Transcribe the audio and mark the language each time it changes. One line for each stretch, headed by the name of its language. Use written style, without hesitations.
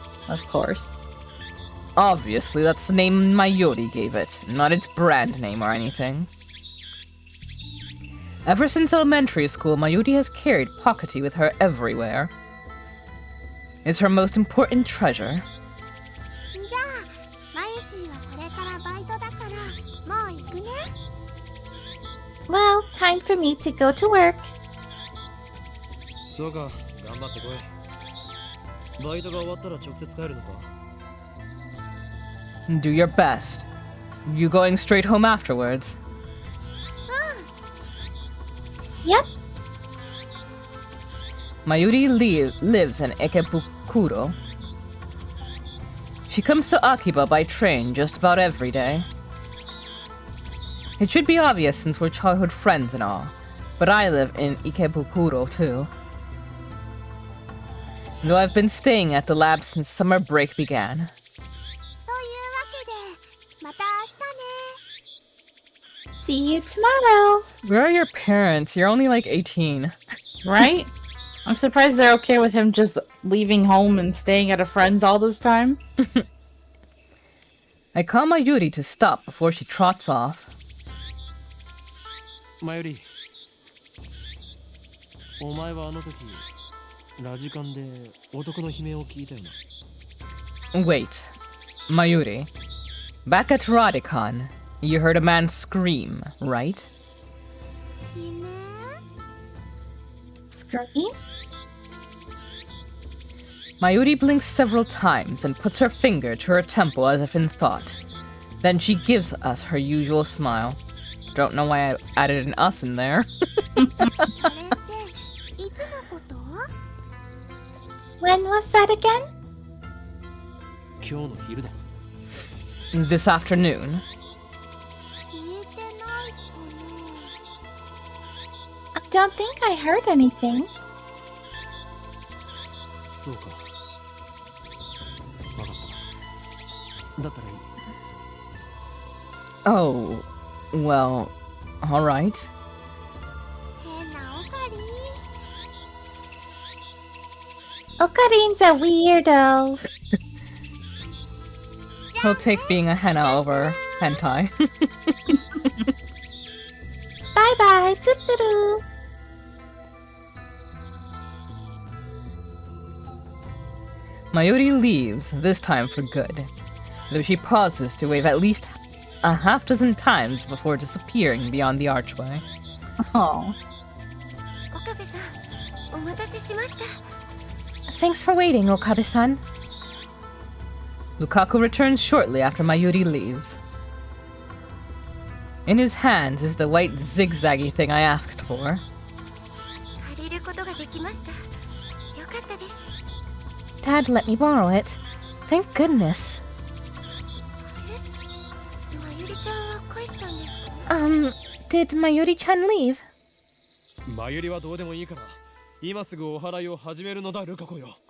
English: Of course. Obviously, that's the name Mayuri gave it, not its brand name or anything. Ever since elementary school, Mayuri has carried Pockety with her everywhere. It's her most important treasure.
Japanese: じゃあ、マユシーはこれからバイトだから、もう行くね。
English: Well, time for me to go to work.
Japanese: そうか、頑張ってこい。バイトが終わったら直接帰るのか。
English: Do your best. You going straight home afterwards? Yep. Mayuri lives in Ikebukuro. She comes to Akiba by train just about every day. It should be obvious since we're childhood friends and all, but I live in Ikebukuro too. Though I've been staying at the lab since summer break began.
Japanese: というわけでまた明日ね
English: See you tomorrow. Where are your parents? You're only like 18. Right? I'm surprised they're okay with him just leaving home and staying at a friend's all this time. I call Mayuri to stop before she trots off.
Japanese: マユリ、お前はあの時ラジカンで男の悲鳴を聞いたよな。
English: Wait, Mayuri. Back at Radicon, you heard a man scream, right?
Japanese: 夢
English: Scream? Mayuri blinks several times and puts her finger to her temple as if in thought. Then she gives us her usual smile. Don't know why I added an us in there.
Japanese: それっていつのこと
English: When was that again?
Japanese: 今日の昼だ。
English: This afternoon.
Japanese: 消えてないかな
English: I don't think I heard anything.
Japanese: そうか。わかった。だったらいい。
English: Oh, well, alright.
Japanese: 変なオカリン
English: Okarin's a weirdo. He'll take being a henna over hentai. Bye bye, toodaloo. Mayuri leaves, this time for good, though she pauses to wave at least a half dozen times before disappearing beyond the archway. Oh.
Japanese: Okabe-san, お待たせしました
English: Thanks for waiting, Okabe-san. Lukaku returns shortly after Mayuri leaves. In his hands is the white zigzaggy thing I asked for.
Japanese: 借りることができましたよかったです
English: Dad let me borrow it. Thank goodness.
Japanese: まゆりちゃんは帰ったんですか
English: Did Mayuri-chan leave?
Japanese: マユリはどうでもいいから、今すぐお祓いを始めるのだ、ルカ子よ。